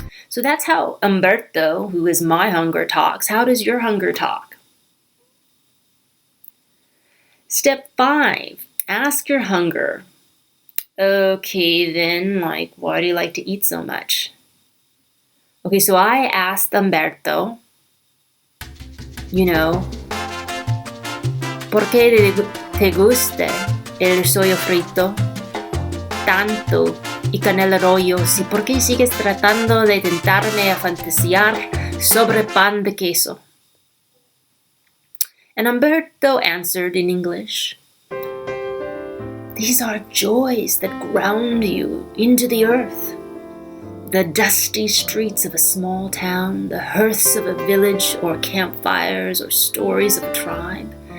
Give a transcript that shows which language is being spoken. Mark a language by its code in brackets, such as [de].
[en] So that's how Humberto, who is my hunger, talks. How does your hunger talk? Step 5, ask your hunger. Okay, then, why do you like to eat so much? Okay, so I asked Umberto, [es] ¿por qué te gusta el sollo frito tanto y canela rollo? ¿Y por qué sigues tratando de tentarme a fantasear sobre pan de queso? [en] And Umberto answered in English, these are joys that ground you into the earth. The dusty streets of a small town, the hearths of a village, or campfires, or stories of a tribe.